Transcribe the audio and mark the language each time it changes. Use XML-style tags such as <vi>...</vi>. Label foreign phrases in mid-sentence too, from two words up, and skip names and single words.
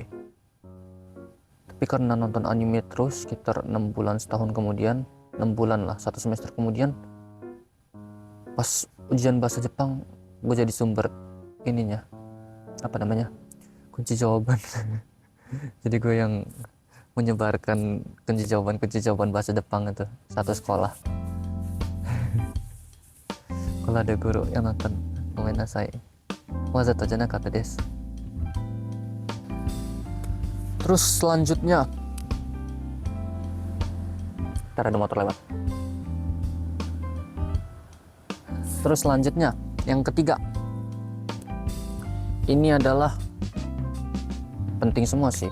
<id>Tapi karena nonton anime terus sekitar 6 bulan, setahun kemudian, 6 bulan lah, 1 semester kemudian, pas ujian bahasa Jepang gue jadi sumber kunci jawaban. Jadi gue yang menyebarkan kunci jawaban bahasa Jepang itu satu sekolah. Kalau ada guru yang nonton,</id> <ja>gomenasai. わざとじゃなかったです.</ja> <id>Terus selanjutnya, ntar ada motor lewat. Terus selanjutnya, yang ketiga, ini adalah penting semua sih.</id>